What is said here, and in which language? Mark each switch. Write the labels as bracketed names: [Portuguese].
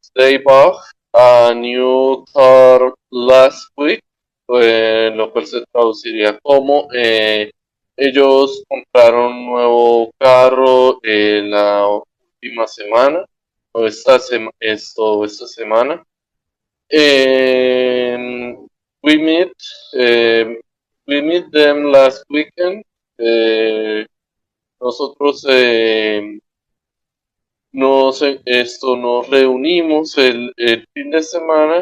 [English] They bought a new car last week, [Spanish] lo cual se traduciría como ellos compraron un nuevo carro la última semana, o esta semana. [English] Eh, we meet, eh, we meet them last weekend. [Spanish] Eh, nosotros nos reunimos el fin de semana.